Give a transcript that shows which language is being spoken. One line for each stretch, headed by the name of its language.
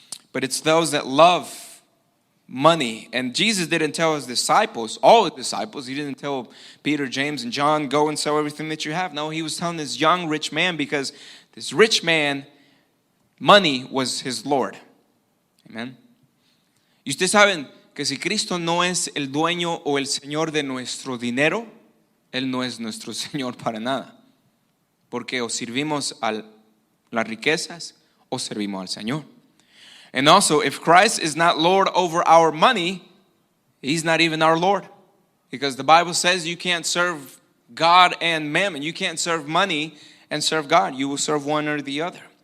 English: But it's those that love money. And Jesus didn't tell his disciples, all his disciples, he didn't tell Peter, James, and John, go and sell everything that you have. No, he was telling this young rich man, because this rich man, money was his Lord. Amen.
Spanish: Y ustedes saben que si Cristo no es el dueño o el Señor de nuestro dinero, Él no es nuestro Señor para nada. Porque o servimos a las riquezas o servimos al Señor.
English: And also, if Christ is not Lord over our money, He's not even our Lord. Because the Bible says you can't serve God and mammon. You can't serve money and serve God. You will serve one or the other.